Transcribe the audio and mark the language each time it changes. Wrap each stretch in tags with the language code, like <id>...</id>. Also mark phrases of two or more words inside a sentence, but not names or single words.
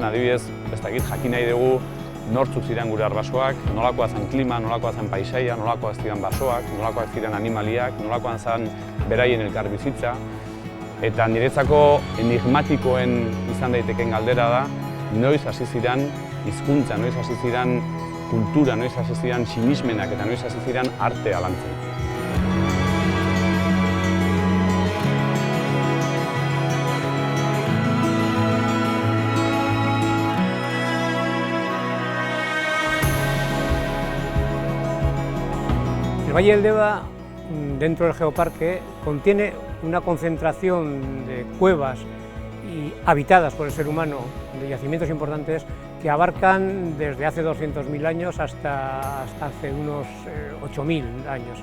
<eu>Adibidez, ez dakit jakin nahi dugu nortzuk ziren gure arbasoak, nolakoa zen klima, nolakoa zen paisaia, nolakoa ziren basoak, nolakoak ziren animaliak, nolakoa zen beraien elkarbizitza. Eta niretzako enigmatikoen izan daiteken galdera da, noiz hasi ziren hizkuntza, noiz hasi ziren kultura, noiz hasi ziren sinismenak eta noiz hasi ziren artea lantzen.</eu> <es>El Valle del Deba, dentro del geoparque, contiene una concentración de cuevas habitadas por el ser humano, de yacimientos importantes, que abarcan desde hace 200.000 años hasta hace unos 8.000 años.</es>